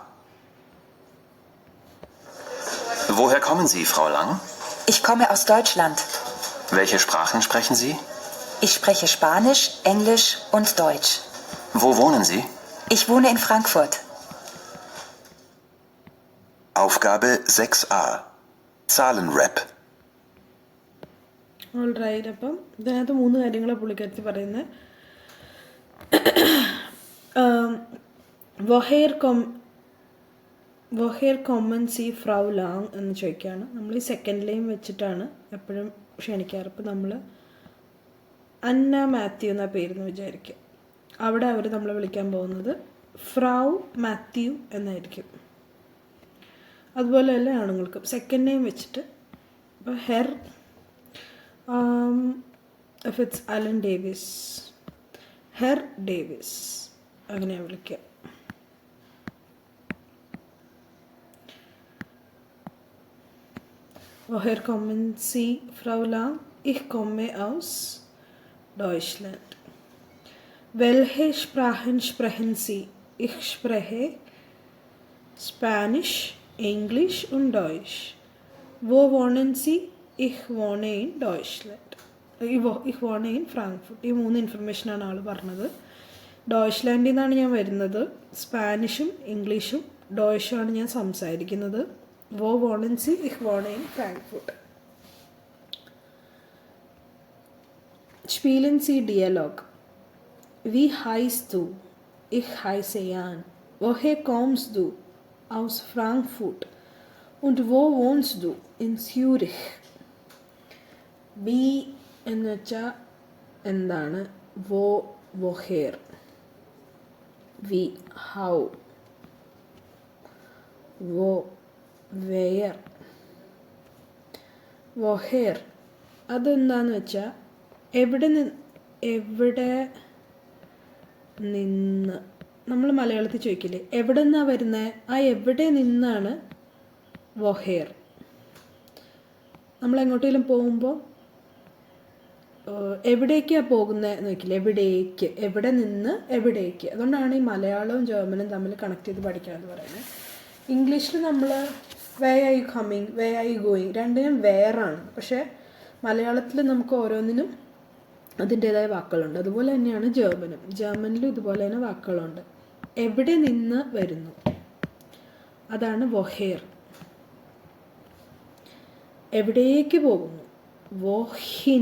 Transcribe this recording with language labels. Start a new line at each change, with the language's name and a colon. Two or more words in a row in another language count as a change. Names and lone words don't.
German: Woher kommen Sie, Frau Lang? Ich komme aus Deutschland. Welche Sprachen sprechen Sie? Ich spreche Spanisch, Englisch und Deutsch. Wo wohnen Sie? Ich wohne in Frankfurt. Aufgabe 6a. Zahlenrap.
Malayalam: ഓൾറൈറ്റ്. അപ്പം ഇതിനകത്ത് 3 കാര്യങ്ങളാണ് പുള്ളിക്കാരത്തി പറയുന്നത്.
German: woher kommen Sie Frau Lang
Malayalam: എന്ന് ചോദിക്കുകയാണ്. നമ്മൾ ഈ
English: second line
Malayalam: വെച്ചിട്ടാണ് എപ്പോഴും ക്ഷണിക്കാറ്. ഇപ്പം നമ്മൾ അന്ന മാത്യു എന്ന പേരെന്ന് വിചാരിക്കുക. അവിടെ അവർ നമ്മളെ വിളിക്കാൻ പോകുന്നത് ഫ്രൗ മാത്യു എന്നായിരിക്കും. അതുപോലെ തന്നെ ആണുങ്ങൾക്കും
English: second name
Malayalam: വെച്ചിട്ട് ഇപ്പോൾ ഹെർ,
English: if it's
Malayalam: അലൻ ഡേവിസ്, ഹെർ ഡേവിസ് അങ്ങനെയാണ് വിളിക്കുക.
German: Woher kommen Sie, Frau Lang? Ich komme aus Deutschland. Welche Sprachen sprechen Sie? Ich spreche Spanisch, Englisch und Deutsch. Wo wohnen Sie? Ich wohne in Deutschland. Ich wohne in Frankfurt.
Malayalam: ഈ 3 ഇൻഫർമേഷനാണ് ആൾ പറഞ്ഞത്. ഡോയ്ച്ച്ലാൻഡിൽ നിന്നാണ് ഞാൻ വരുന്നത്. സ്പാനിഷും ഇംഗ്ലീഷും ഡോയ്ഷുമാണ് ഞാൻ സംസാരിക്കുന്നത്.
German: Wo wohnen Sie? Ich wohne in Frankfurt. Spielen Sie Dialog. Wie heißt du? Ich heiße Jan. Woher kommst du? Aus Frankfurt. Und wo wohnst du? In Zürich. Wie
Malayalam: എന്ന് വെച്ചാൽ എന്താണ്?
German: woher. Wie, how. Wo, where.
Malayalam: woher അതെന്താന്ന് വെച്ചാൽ എവിടെ നിന്ന്. നമ്മൾ മലയാളത്തിൽ ചോദിക്കില്ലേ എവിടെ നിന്നാണ് വരുന്നത്? ആ എവിടെ നിന്നാണ് വൊഹേർ. നമ്മൾ എങ്ങോട്ടെങ്കിലും പോകുമ്പോൾ എവിടേക്കാണ് പോകുന്നത് എന്ന് നോക്കില്ലേ, എവിടേക്ക്, എവിടെ നിന്ന് എവിടേക്ക്. അതുകൊണ്ടാണ് ഈ മലയാളവും ജർമ്മനും തമ്മിൽ കണക്ട് ചെയ്ത് പഠിക്കണമെന്ന് പറയുന്നത്. ഇംഗ്ലീഷിൽ നമ്മൾ
English: where are you coming, where are you going
Malayalam: രണ്ടിനും വേറാണ്. പക്ഷേ മലയാളത്തിൽ നമുക്ക് ഓരോന്നിനും അതിൻ്റേതായ വാക്കുകളുണ്ട്. അതുപോലെ തന്നെയാണ് ജർമ്മനിലും ഇതുപോലെ തന്നെ വാക്കുകളുണ്ട്. എവിടെ നിന്ന് വരുന്നു അതാണ് വൊഹേർ. എവിടേക്ക് പോകുന്നു വോഹിൻ.